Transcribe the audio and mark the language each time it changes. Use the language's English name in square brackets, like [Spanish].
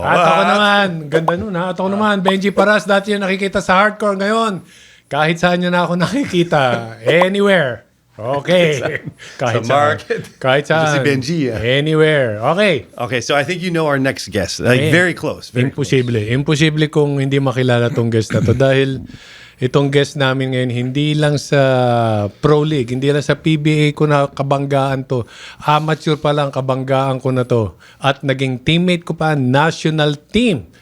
[Filipino] At ako naman, ganda nun ha. At ako naman, Benji Paras, dati yung nakikita sa hardcore. Ngayon, kahit saan nyo na ako nakikita, anywhere. Okay. Kahit Sa market. Kahit saan. Si Benji. [English] Anywhere. Okay. Okay, so I think you know our next guest. Like, very close. Very [Filipino] Imposible. Imposible kung hindi makilala tong guest na to. Dahil itong guest namin ngayon, hindi lang sa Pro League, hindi lang sa PBA ko na kabanggaan to. Amateur pa lang kabanggaan ko na to. At naging teammate ko pa, national team.